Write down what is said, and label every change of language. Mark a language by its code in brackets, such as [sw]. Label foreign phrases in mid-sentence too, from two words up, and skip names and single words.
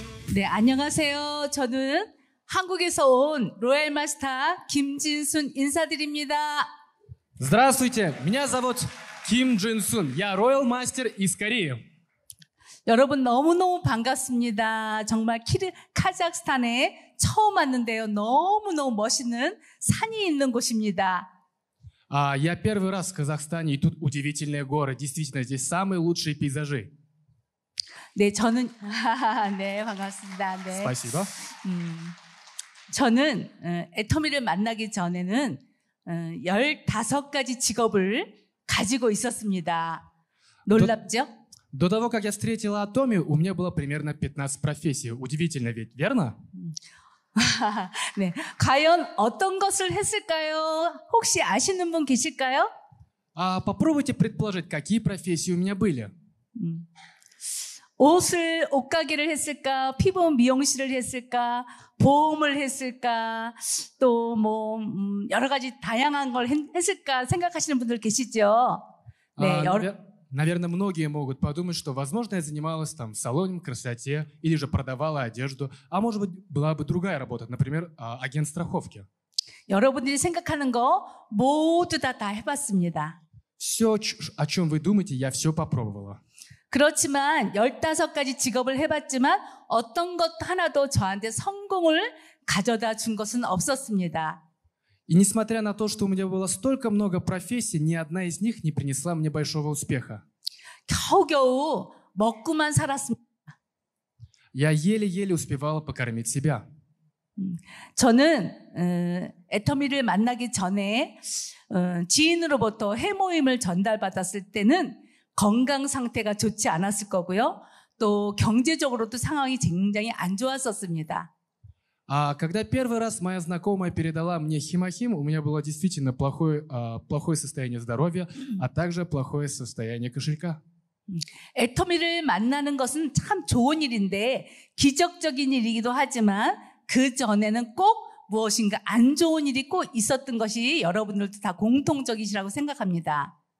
[ko] 네, 안녕하세요. 저는 한국에서 온 로얄 마스터 김진순 인사드립니다. [ru] Здравствуйте, меня зовут Ким Джин Сун. Я Royal Master из Кореи. [ko] 여러분 너무너무 반갑습니다. 정말 카자흐스탄에 처음 왔는데요. 너무너무 멋있는 산이 있는 곳입니다. [ru] Я первый раз в Казахстане, и тут удивительные горы. Действительно, здесь самые лучшие пейзажи. [ko] 네, 저는 네, 반갑습니다. 네. [ru] Спасибо. [ko] 저는 애터미를 만나기 전에는 15가지 직업을 가지고 있었습니다. 놀랍죠? [ru] До того, как я встретила Атоми, у меня было примерно 15 профессий. Удивительно ведь, верно? [ko] 네, 과연 어떤 것을 했을까요? 혹시 아시는 분 계실까요? [ru] Попробуйте предположить, какие профессии у меня были. [ko] 옷가게를 했을까? 피부 미용실을 했을까? 보험을 했을까? 또 여러 가지 다양한 걸 했을까 생각하시는 분들 계시죠? 네, [ru] Наверное, многие могут подумать, что, возможно, я занималась там салоном красоте или же продавала одежду, а может быть, была бы другая работа, например, агент страховки. [ko] 여러분들이 생각하는 거 모두 다 해봤습니다. [ru] Все, о чем вы думаете, я все попробовала. [ko] 그렇지만 15가지 직업을 해봤지만 어떤 것 하나도 저한테 성공을 가져다 준 것은 없었습니다. [ru] И несмотря на то, что у меня было столько много профессий, ни одна из них не принесла мне большого успеха. [ko] 겨우겨우 먹고만 살았습니다. [ru] Я еле-еле успевала покормить себя. [ko] 저는 애터미를 만나기 전에 지인으로부터 해모임을 전달받았을 때는 건강 상태가 좋지 않았을 거고요. 또 경제적으로도 상황이 굉장히 안 좋았었습니다. [ru] Когда первый раз моя знакомая передала мне химохим, у меня было действительно плохое состояние здоровья, а также плохое состояние кошелька. [ko] 애터미를 만나는 것은 참 좋은 일인데 기적적인 일이기도 하지만 그 전에는 꼭 무엇인가 안 좋은 일이 꼭 있었던 것이 여러분들도 다 공통적이시라고 생각합니다.